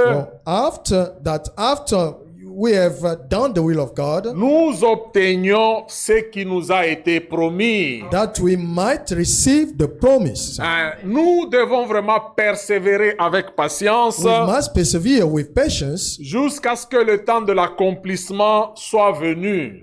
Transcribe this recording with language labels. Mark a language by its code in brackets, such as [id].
[en] So after we have done the will of God, [fr] nous obtenions ce qui nous a été promis. [en] that we might receive the promise. [fr] Hein, nous devons vraiment persévérer avec patience [en] We must persevere with patience [fr] jusqu'à ce que le temps de l'accomplissement soit venu.